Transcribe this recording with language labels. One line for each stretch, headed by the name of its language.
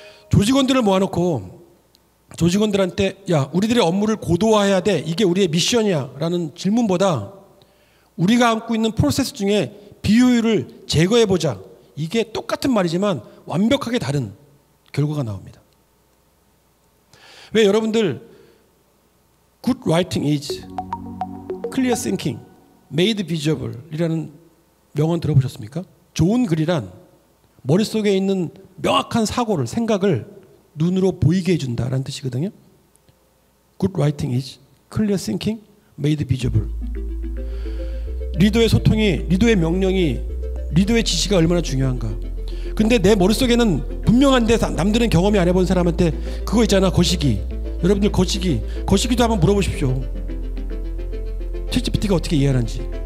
Korean: 조직원들을 모아놓고 조직원들한테 야, 우리들의 업무를 고도화해야 돼. 이게 우리의 미션이야. 라는 질문보다 우리가 안고 있는 프로세스 중에 비효율을 제거해보자. 이게 똑같은 말이지만 완벽하게 다른 결과가 나옵니다. 왜 여러분들
English: Good writing is clear thinking, made visible
Korean: 이라는 명언 들어보셨습니까? 좋은 글이란 머릿속에 있는 명확한 생각을 눈으로 보이게 해준다라는 뜻이거든요.
English: Good writing is clear thinking, made visible.
Korean: 리더의 소통이, 리더의 명령이, 리더의 지시가 얼마나 중요한가. 근데 내 머릿속에는 분명한데 남들은 경험이 안 해본 사람한테 그거 있잖아, 거시기. 여러분들 거시기도 한번 물어보십시오. 챗GPT가 어떻게 이해하는지.